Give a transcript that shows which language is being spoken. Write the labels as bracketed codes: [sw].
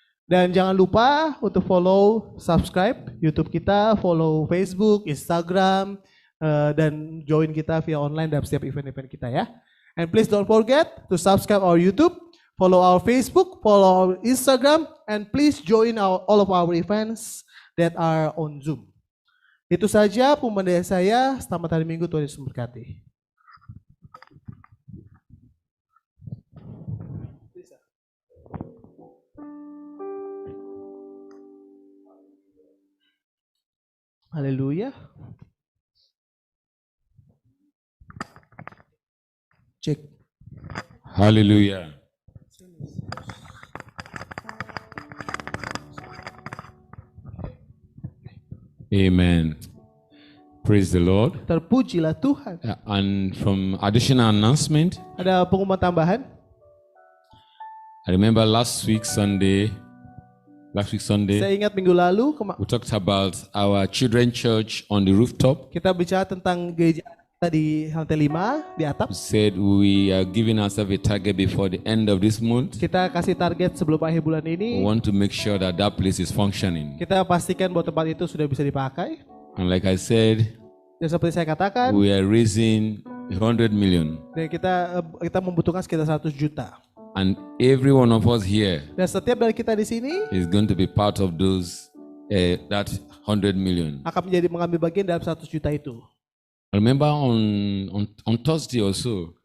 [id] Dan jangan lupa untuk follow, subscribe YouTube kita, follow Facebook, Instagram, dan join kita via online dalam setiap event-event kita ya. [en] And please don't forget to subscribe our YouTube, follow our Facebook, follow our Instagram, and please join all of our events that are on Zoom. [id] Itu saja pembandaian saya. Selamat hari Minggu, Tuhan Yesus memberkati. Haleluya. Cek. Hallelujah. [en] Amen. Praise the Lord. [id] Terpujilah Tuhan. [en] And from additional announcement, [id] Ada pengumuman tambahan. [en] I remember last week Sunday, [id] Saya ingat minggu lalu [en] we talked about our children church on the rooftop. [id] kita bicara tentang gereja kita di lantai 5 di atap. [en] We said we are giving ourselves a target before the end of this month. [id] Kita kasih target sebelum akhir bulan [en] We [id] ini. [en] want to make sure that that place is functioning. [id] Kita pastikan bahwa tempat itu sudah bisa dipakai. [en] And like I said, [id] Dan seperti saya katakan, [en] we are raising 100 million. [id] dan kita membutuhkan sekitar 100 juta. [en] And every one of us here [id] Dan setiap dari kita di sini [en] is going to be part of those that 100 million. [id] akan mengambil bagian dalam 100 juta itu. [en] I remember on Thursday also,